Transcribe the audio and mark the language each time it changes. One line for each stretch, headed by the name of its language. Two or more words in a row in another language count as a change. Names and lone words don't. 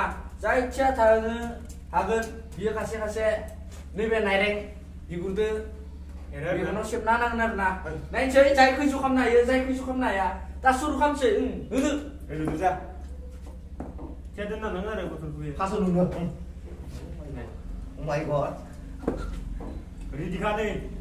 Bodo: जाय थियाथा होनो हागोन बियो खासे नैबे नाइरें बिगुरदो मेगनाव सेबना नांगोन आरोना। नायनोसै जाय खैस' खालामनो हायो जाय खैस' खालामनो हाया दा सुरु खालामसै। होनो जा थियाथा दोननांगोन आरो गथ'खौ फास' नुनो
English: Oh my god
Bodo: रेडि खा नै